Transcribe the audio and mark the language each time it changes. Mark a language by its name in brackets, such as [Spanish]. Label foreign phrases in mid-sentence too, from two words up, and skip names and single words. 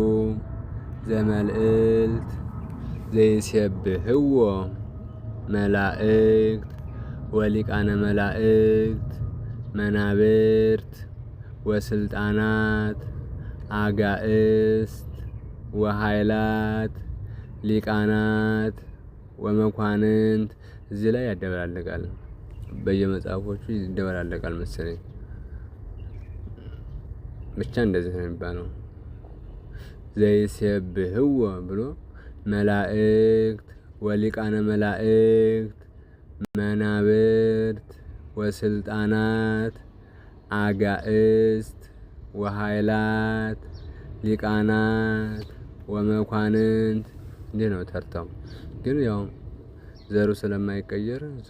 [Geez] ዘመልዕልት ዘይሴብሕዎ መላእክት ወሊቃነ መላእክት መናብርት ወስልጣናት አጋእስት ወኃይላት ሊቃናት ወመኳንንት። [Amharic] እዚህ ላይ ያደበላልቃል። በየመጽሐፎቹ ይደበላለቃል መሰለኝ። ብቻ እንደዚህ ነው የሚባለው። [Geez] ዘይሴብሕዎ ብሎ መላእክት ወሊቃነ መላእክት መናብርት ወስልጣናት አጋእስት ወኃይላት ሊቃናት ወመኳንንት [Amharic] እንዲህ ነው ተርታው። ግን ያው ዘሩ ስለማይቀየር